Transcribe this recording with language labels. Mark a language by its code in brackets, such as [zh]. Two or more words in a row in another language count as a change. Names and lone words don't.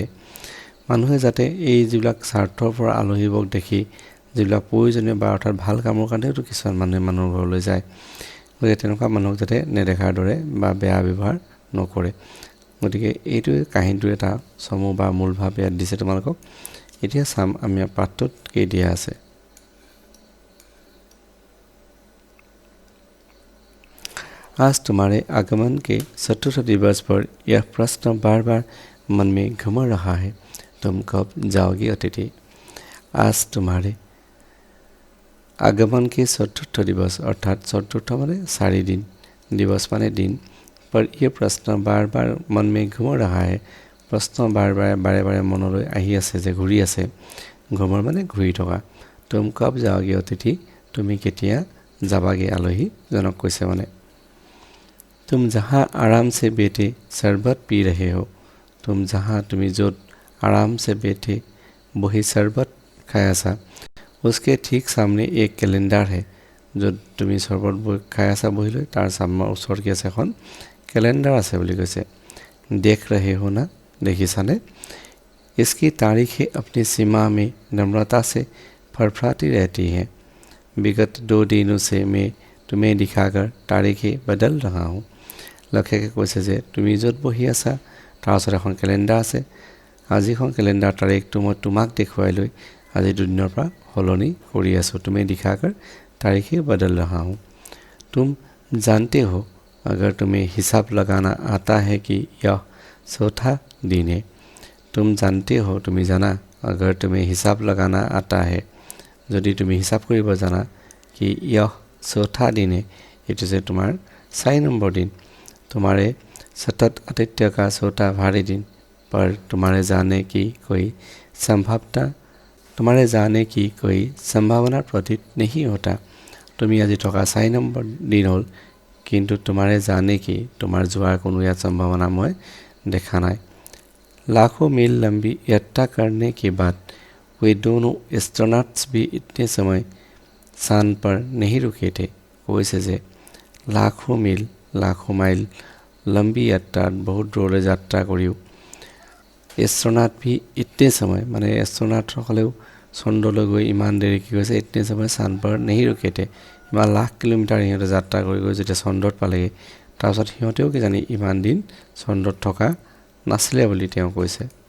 [as] মানুহে যাতে এই যিবিলাক স্বাৰ্থৰ পৰা আলহীবোৰক দেখি যিবিলাক প্ৰয়োজনীয় বা অৰ্থাৎ ভাল কামৰ কাৰণেও কিছুমান মানুহে মানুহৰ ঘৰলৈ যায়, গতিকে তেনেকুৱা মানুহক যাতে নেদেখাৰ দৰে বা বেয়া ব্যৱহাৰ নকৰে। গতিকে এইটো কাহিনীটোৰ এটা সমূহ বা মূল ভাৱ ইয়াত দিছে তোমালোকক। এতিয়া চাম আমি পাঠটোত কি দিয়া আছে। [hi] आज तुम्हारे आगमन के चतुर्थ दिवस पर यह प्रश्न बार बार मन में घूम रहा है, तुम कब जाओगी अतिथि। आज तुम्हारे आगमन के चतुर्थ दिवस अर्थात चतुर्थ माने 4 दिन, दिवस माने दिन, पर यह प्रश्न बार बार मन में घूम रहा है। प्रश्न बार बार बारे बारे [as] मनলৈ আহি আছে যে ঘূৰি আছে, ঘুমৰ মানে ঘূৰি থকা। [hi] तुम कब जाओगे अतिथि, [as] তুমি কেতিয়া যাবাগে আলহী জনক কৈছে মানে। [hi] तुम जहाँ आराम से बैठे शरबत पी रहे हो, तुम जहाँ [as] তুমি য'ত [hi] आराम से बैठे বহি शरबत [as] খাই আছা, [hi] उसके ठीक सामने एक कैलेंडर है। [as] য'ত তুমি শৰবত খাই আছা বহি লৈ তাৰ সামনে ওচৰত কি আছে এখন कैलेंडर আছে বুলি কৈছে। [hi] देख रहे हो ना, देखिसाने। इसकी तारीखें अपनी सीमा में नम्रता से फरफराती रहती हैं। विगत 2 दिनों से मैं तुम्हें दिखाकर तारीखें बदल रहा हूँ। [as] লক্ষকে কৈছে যে তুমি য'ত বহি আছা তাৰ ওচৰত এখন কেলেণ্ডাৰ আছে, আজিখন কেলেণ্ডাৰ তাৰিখটো মই তোমাক দেখুৱাই লৈ আজি 2 দিনৰ পৰা সলনি কৰি আছোঁ। [hi] তুমি दिखाकर तारीखें बदल रहा हूँ। तुम जानते हो अगर तुम्हें हिसाब लगाना आता है कि यह चौथा दिन है। तुम जानते हो [as] তুমি জানা [hi] अगर तुम्हें हिसाब लगाना आता है [as] যদি তুমি হিসাব কৰিব জানা [hi] कि यह चौथा दिन है, [as] এইটো যে তোমাৰ 4 নম্বৰ दिन। [hi] तुम्हारे सतत आतिथ्य का चौथा भारी दिन पर तुम्हारे जाने की कोई संभावना प्रतीत नहीं होता। [as] তুমি আজি থকা 4 নম্বৰ দিন হ'ল, কিন্তু [hi] तुम्हारे जाने की [as] তোমাৰ যোৱাৰ কোনো ইয়াত সম্ভাৱনা মই দেখা নাই। [hi] लाखों मील लंबी यात्रा करने के बाद वे दोनों एस्ट्रोनॉट्स भी इतने समय चांद पर नहीं रुके थे। [as] কৈছে যে [hi] लाखों मील लंबी [as] যাত্ৰাত বহুত দূৰলৈ যাত্ৰা কৰিও [hi] एस्ट्रोनॉट भी इतने समय [as] মানে এষ্ট্ৰনাটসকলেও চন্দ্ৰলৈ গৈ ইমান দেৰি কি কৈছে [hi] इतने समय चांद पर नहीं रुके थे, [as] ইমান লাখ কিলোমিটাৰ সিহঁতে যাত্ৰা কৰি গৈ যেতিয়া চন্দ্ৰত পালেগৈ, তাৰপিছত সিহঁতেও কি জানি ইমান দিন চন্দ্ৰত থকা নাছিলে বুলি তেওঁ কৈছে।